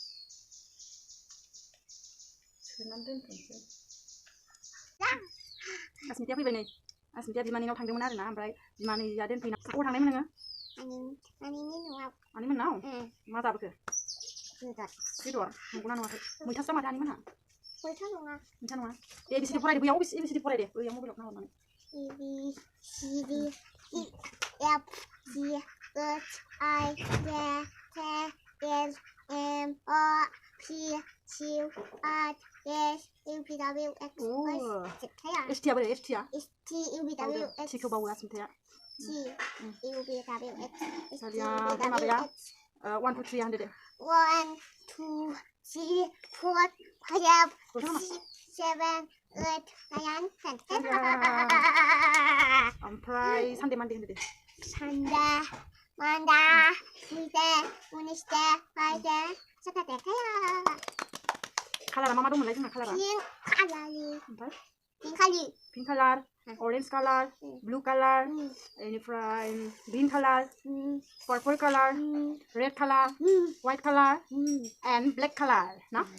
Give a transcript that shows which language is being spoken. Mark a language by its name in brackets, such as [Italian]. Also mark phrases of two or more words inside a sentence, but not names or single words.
[Bodo] सोनानै दोनथ'नोसै आसमिताया फैबाय नै आसमिताया बिमानिनाव थांदोंमोन आरोना ओमफ्राय बिमानैया दोनफैना अबाव थांनायमोन नोङो आनैमोननाव मा जाबोखो बेदर नंगौना नङाखै मैथासो माथो आनैमोनहा मैथा नङा दे एबिसिडि फरायदो बैयाव एबिसिडि फरायदो बैयाव मबाइलाव नाहरनानै ABCD EF G [English] H I J K L M O P Q R S U V W X Y Z S T बोरै S T U V W X T [Bodo] खौ बावो आसमिताया [English] T U V W X माबाया 1 2 3 100 1 2 3 4 5 6 7 8 9 10 [Bodo] ओमफ्राय [English] Sunday Monday [Bodo] होनदो दे [English] Sunday Monday Tuesday Wednesday Friday Saturday [Bodo] कालारा मा दंमोनलाय जोंना कालारा [English] pink colour orange colour blue colour [Bodo] बेनिफ्राय [English] green colour purple colour red colour white colour and black colour [Bodo] ना